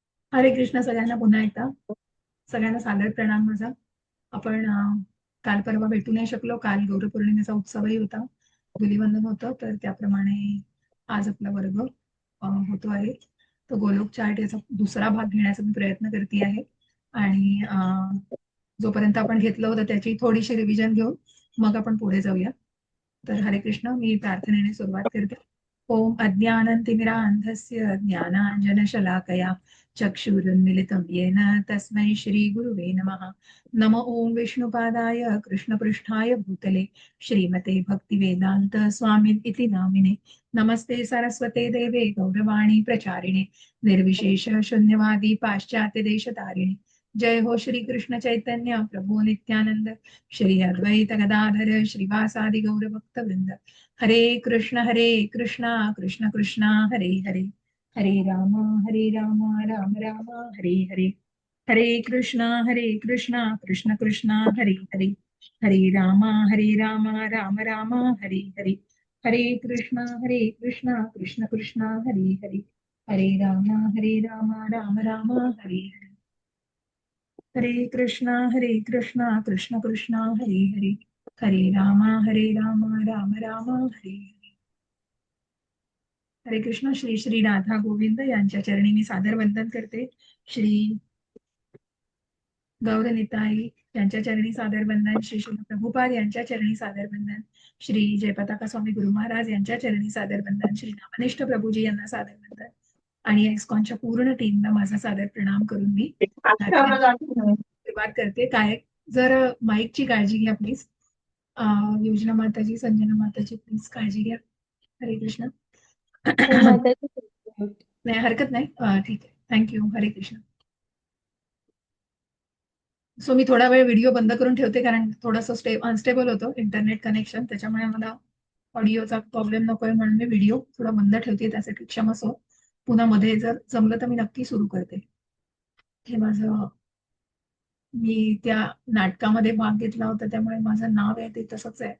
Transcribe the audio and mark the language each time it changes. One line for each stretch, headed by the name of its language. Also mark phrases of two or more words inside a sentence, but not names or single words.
Marathi: हरे कृष्ण सगळ्यांना पुन्हा एकदा. सगळ्यांना सादर प्रणाम माझा. आपण काल परवा भेटू नाही शकलो. काल गौरपौर्णिमेचा उत्सवही होता, धुलिवंदन होतं, तर त्याप्रमाणे आज आपला वर्ग होतो आहे. तो गोलोक चार्ट याचा दुसरा भाग घेण्याचा मी प्रयत्न करते आहे. आणि जोपर्यंत आपण घेतलं होतं त्याची थोडीशी रिव्हिजन घेऊन मग आपण पुढे जाऊया. तर हरे कृष्ण. मी प्रार्थनेने सुरुवात करते.
Sanskrit: ओम अज्ञानतिमिरान्धस्य ज्ञानाञ्जनशलाकया चक्षुरुन्मिलितं येन तस्मै श्रीगुरुवे नमः. नम ओम विष्णुपादाय कृष्णपृष्ठाय भूतले श्रीमते भक्तिवेदान्त स्वामी इति नामिने. नमस्ते सरस्वते देवे गौरवाणी प्रचारिणे निर्विशेष शून्यवादी पाश्चात्य देशतारिणे. जय हो श्री कृष्ण चैतन्य प्रभु नित्यानंद श्री अद्वैत गदाधर श्रीवासादि गौर भक्त वृंद. हरे कृष्ण कृष्ण कृष्ण हरे हरे, हरे राम राम राम हरे हरे. हरे कृष्ण कृष्ण कृष्ण हरे हरे, हरे राम राम राम हरे हरे. हरे कृष्ण कृष्ण कृष्ण हरे हरे, हरे राम राम राम हरे हरे. हरे कृष्ण कृष्ण कृष्ण हरे हरे, हरे राम राम राम हरे हरे.
Marathi: हरे कृष्ण. श्री श्री राधा गोविंद यांच्या चरणी मी सादर वंदन करते. श्री गौरनिताई यांच्या चरणी सादर वंदन. श्री श्री प्रभुपाद यांच्या चरणी सादर वंदन. श्री जयपताका स्वामी गुरु महाराज यांच्या चरणी सादर वंदन. श्री रामनिष्ठ प्रभूजी यांना सादर वंदन. आणि एक्सकॉनच्या पूर्ण टीमला माझा सादर प्रणाम करून मी सुरुवात करते. काय जर माईकची काळजी घ्या प्लीज. योजना माताजी, संजना माताजी प्लीज काळजी घ्या. हरे कृष्ण. हो माताजी. नाही, हरकत नाही. ठीक आहे, थँक्यू. हरे कृष्ण. सो मी थोडा वेळ व्हिडिओ बंद करून ठेवते, कारण थोडंसं अनस्टेबल होतं
English: internet connection,
Marathi: त्याच्यामुळे मला ऑडिओचा प्रॉब्लेम नकोय म्हणून मी व्हिडिओ थोडा बंद ठेवते. त्यासाठी क्षमस्व. पुन्हा मध्ये जर जमलं तर मी नक्की सुरू करते. हे माझं, मी त्या नाटकामध्ये भाग घेतला होता त्यामुळे माझं नाव आहे ते तसंच आहे.